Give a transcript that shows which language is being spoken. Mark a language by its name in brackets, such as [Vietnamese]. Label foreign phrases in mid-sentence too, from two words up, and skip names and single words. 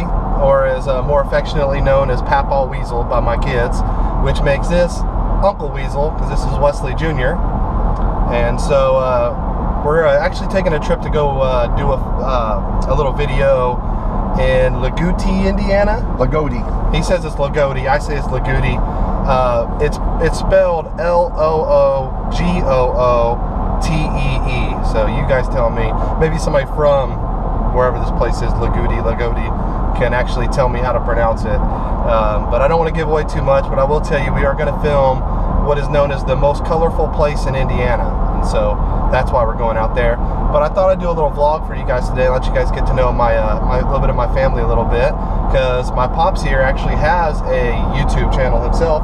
[English] or as more affectionately known as Papaw Weasel by my kids, which makes this Uncle Weasel, because this is Wesley Jr. And so we're actually taking a trip to go do a little video in Lagooty, Indiana. Lagooty. He says it's Lagooty, I say it's Lagooty. It's spelled L-O-O-G-O-O-T-E-E. So you guys tell me, maybe somebody from wherever this place is, Lagooty, can actually tell me how to pronounce it. But I don't want to give away too much, but I will tell you we are going to film what is known as the most colorful place in Indiana. And so that's why we're going out there. But I thought I'd do a little vlog for you guys today, let you guys get to know my little bit of my family a little bit, because my pops here actually has a YouTube channel himself.